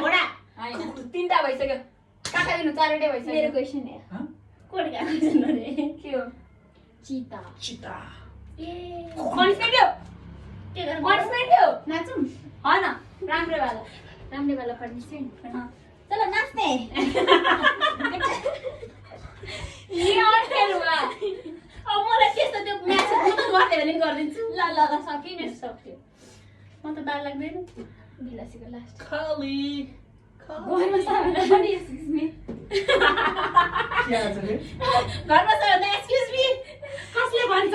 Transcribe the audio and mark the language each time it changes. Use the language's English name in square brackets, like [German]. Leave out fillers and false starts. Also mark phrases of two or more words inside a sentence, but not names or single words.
[Nepali] होइन 3टा भइसक्यो। काका दिनु 4वटै मेरो भइसक्यो। क्वेसन हो हँ? कोडी गएको छैन रे के हो? चिता चिता। ए पनिसमेन्ट हो। के गर्नु पनिसमेन्ट हो। नाचौँ होइन राम्रै वाला। राम्रै वाला पनिसमेन्ट चलो नाच्ने [Hindi] ये अनफेयर हुआ। [Nepali] अब मलाई त्यस्तो त्यो म्याच म त गर्ने भने नि गरिदिन्छु ल सकियो मेरो सक्यो म त बाल लाग्दैन बिलासीको लास्ट खाली घरमा सबैलाई पनि [English] Excuse me [Nepali] के आज रे? घरमा छ [English] Excuse me [Nepali] कसले भन्छ